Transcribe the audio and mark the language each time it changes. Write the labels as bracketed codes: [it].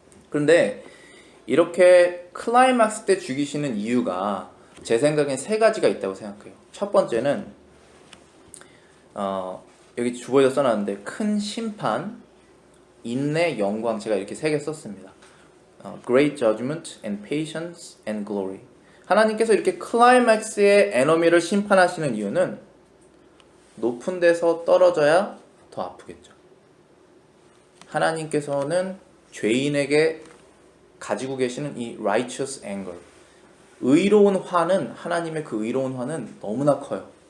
[ko] 그런데 이렇게 클라이막스 때 죽이시는 이유가 제 생각엔 세 가지가 있다고 생각해요. 첫 번째는 여기 주보에도 써놨는데 큰 심판, 인내, 영광, 제가 이렇게 세 개 썼습니다. [en] Great judgment and patience and glory. [ko] 하나님께서 이렇게 클라이맥스의 에너미를 심판하시는 이유는 높은 데서 떨어져야 더 아프겠죠. 하나님께서는 죄인에게 가지고 계시는 이 [en] righteous anger, [ko] 의로운 화는, 하나님의 그 의로운 화는 너무나 커요.